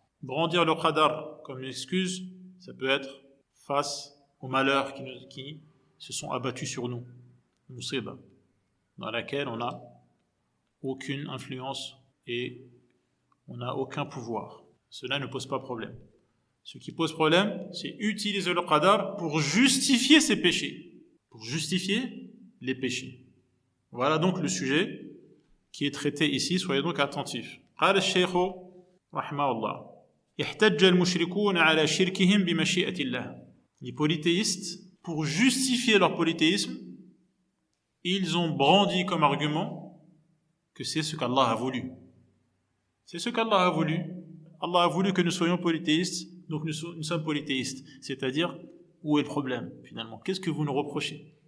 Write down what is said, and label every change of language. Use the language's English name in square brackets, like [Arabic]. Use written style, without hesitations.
[French] Brandir le qadar comme une excuse, ça peut être face aux malheurs qui se sont abattus sur nous, musiba, dans laquelle on n'a aucune influence et on n'a aucun pouvoir. Cela ne pose pas problème. Ce qui pose problème, c'est utiliser le qadar pour justifier ses péchés, pour justifier les péchés. Voilà donc le sujet qui est traité ici, soyez donc attentifs. [Arabic] قال الشيخ رحمه الله احتج المشركون على شركهم بمشيئة الله. [French] Les polythéistes, pour justifier leur polythéisme, ils ont brandi comme argument que c'est ce qu'Allah a voulu. C'est ce qu'Allah a voulu. Allah a voulu que nous soyons polythéistes, donc nous sommes polythéistes. C'est-à-dire, où est le problème finalement? Qu'est-ce que vous nous reprochez?